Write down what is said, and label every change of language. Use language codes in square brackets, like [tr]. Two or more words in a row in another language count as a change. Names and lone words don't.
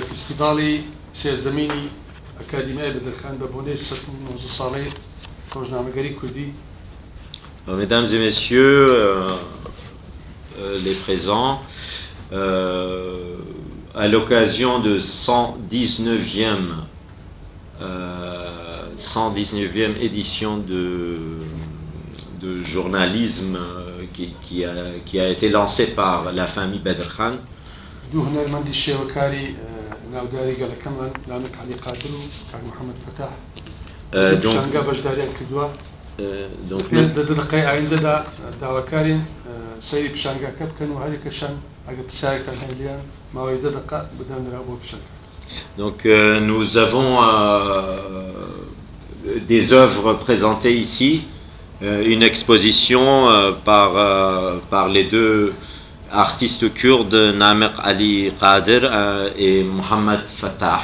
[ckb] فستیڤاڵی سێزدەمینی ئەکادیمیای بەدرخان بە بۆنەی 19 ساڵەی ڕۆژنامەگەری کوردی. [fr] Mesdames et messieurs, les présents, à l'occasion de 119e édition de journalisme qui a été lancé par la famille Badr Khan. [ckb] دوو هونەرمەندی شێوەکاری ناوداری گەلەکەمان لانەک عەلی قادر و کاک محەممەد فەتاح شانگا بەشداریان کردووە. لە دقەی ئایندەدا داواکارین سەیری پیشانگاکە بکەن و هەرێکەشان ئەگە پرسیارێکتان هەیە ماوەی 10 دقە بدەنرا بۆ پیشانگا. [fr] Donc nous avons des œuvres présentées ici une exposition par les deux artistes kurdes, Namek Ali Qadir et Mohamed Fatah.